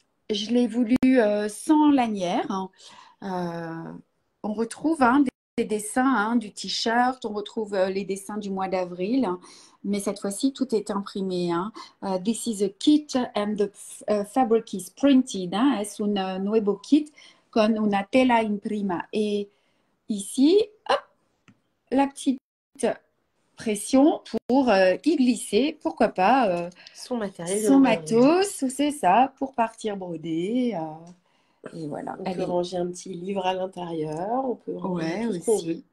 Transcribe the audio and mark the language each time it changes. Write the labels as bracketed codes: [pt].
[fr] Je l'ai voulu sans lanière. Hein. On retrouve des dessins du t-shirt, on retrouve les dessins du mois d'avril, mais cette fois-ci, tout est imprimé. Hein. [en] This is a kit and the fabric is printed. [fr] Hein. [es] Es un nuevo kit con una tela imprima. [fr] Et ici, hop, la petite pression pour y glisser, pourquoi pas, Son matériel. son matos, c'est ça, pour partir broder. Et voilà. On peut ranger un petit livre à l'intérieur. On peut ranger tout ce qu'on veut.